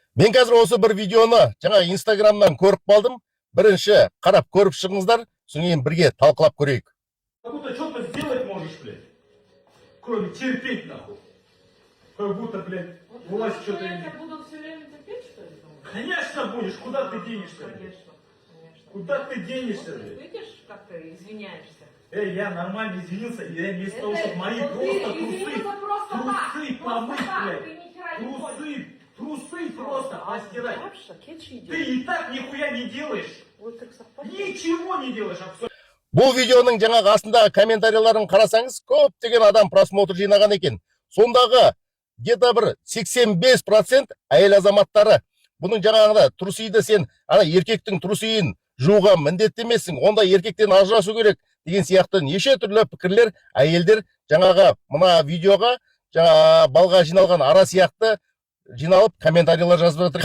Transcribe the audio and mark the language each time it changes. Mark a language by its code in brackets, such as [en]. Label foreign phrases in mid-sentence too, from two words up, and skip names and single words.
[kk] Мен қазір осы бір видеоны жаңа Инстаграмнан көріп қалдым. Бірінші қарап көріп шығыңыздар, содан кейін бірге талқылап көрейік. [ru] Как будто что-то сделать можешь, блядь. Кроме терпеть, нахуй. Как будто, блядь, власть что-то... Я буду все время терпеть, что ли? Конечно будешь, куда ты денешься? Конечно, конечно. Куда ты денешься, Вот блядь? видишь, как ты извиняешься? Я нормально извинился, и я вместо того, чтобы мои вот просто ты извинился просто так, трусы просто помыть, так, блядь. ты ни хера не хочешь. Трусы просто постирать. Хорошо, кетчи идет. Ты и так нихуя не делаешь. Вот так совпадет. Ничего не делаешь абсолютно. [kk] Бұл видеоның жаңағы астындағы комментарийларын қарасаңыз, көптеген адам просмотр жинаған екен. Сондағы где-то бір 85% әйел азаматтары. Бұның жаңағыда трусиді сен, еркектің трусиін жууға міндетті емессің, онда еркектен ажырасу керек деген сияқты неше түрлі пікірлер әйелдер жаңағы мына видеоға жаңа балға жиналған ара сияқты жиналып комментарийлар жазып жатыр.